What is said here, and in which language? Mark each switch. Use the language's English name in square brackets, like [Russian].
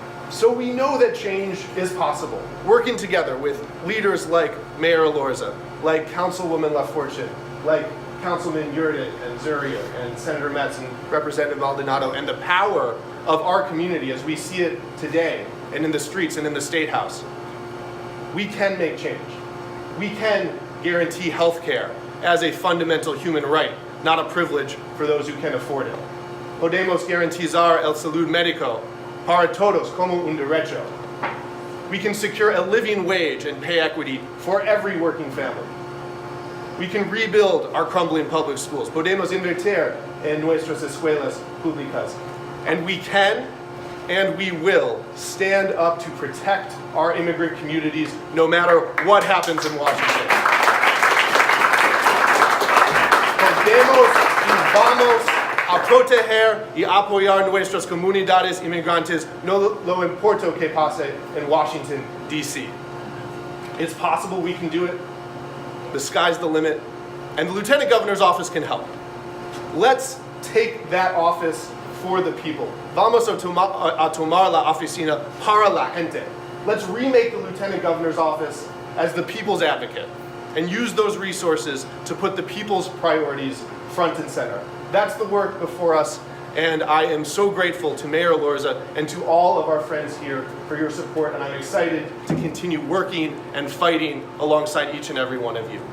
[English] So we know that change is possible, working together with leaders like Mayor Elorza, like Councilwoman LaFortune, like Councilman Yurdin and Zurier and Senator Metz and Representative Maldonado, and the power of our community as we see it today and in the streets and in the State House. We can make change. We can guarantee health care as a fundamental human right, not a privilege for those who can afford it. [Spanish] Podemos garantizar el salud médico para todos como un derecho. [English] We can secure a living wage and pay equity for every working family. We can rebuild our crumbling public schools. [Spanish] Podemos invertir en nuestras escuelas públicas. [English] And we can and we will stand up to protect our immigrant communities no matter what happens in Washington. [Spanish] Podemos y vamos a proteger y apoyar nuestras comunidades inmigrantes, no lo importa que pase [English] in Washington, D.C. It's possible we can do it. The sky's the limit, and the Lieutenant Governor's office can help. Let's take that office for the people. [Spanish] Vamos a tomar la oficina para la gente. [English] Let's remake the Lieutenant Governor's office as the people's advocate and use those resources to put the people's priorities front and center. That's the work before us, and I am so grateful to Mayor Elorza and to all of our friends here for your support, and I'm excited to continue working and fighting alongside each and every one of you.